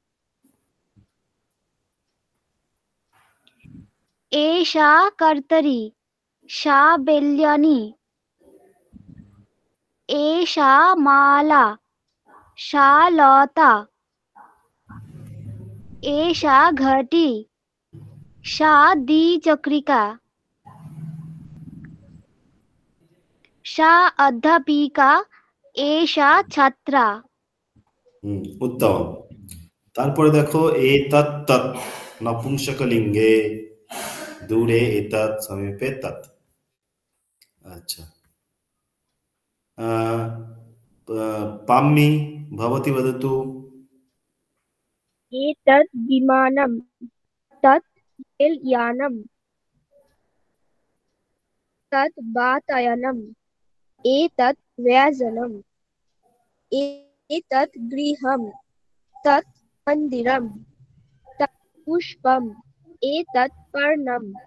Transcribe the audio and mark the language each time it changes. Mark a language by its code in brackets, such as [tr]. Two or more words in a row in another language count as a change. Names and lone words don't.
[sa] एषा कर्तरी सा बेल्यानी एषा माला सा लता एषा घटी सा द्विचक्रिका सा अध्यापिका एषा छात्रा [bn] উত্তম তারপরে দেখো এ তৎ নপুংসকলিঙ্গে দূরে [sa] এতৎ সমীপে তৎ [bn] আচ্ছা পাম্মি [sa] ভবতি বদতু एतत् विमानं तत् रेलयानं तत् वातायनम् एतत् व्यजनम् एतत् गृहं तत् मन्दिरम् तत् पुष्पम् एतत् पर्णम्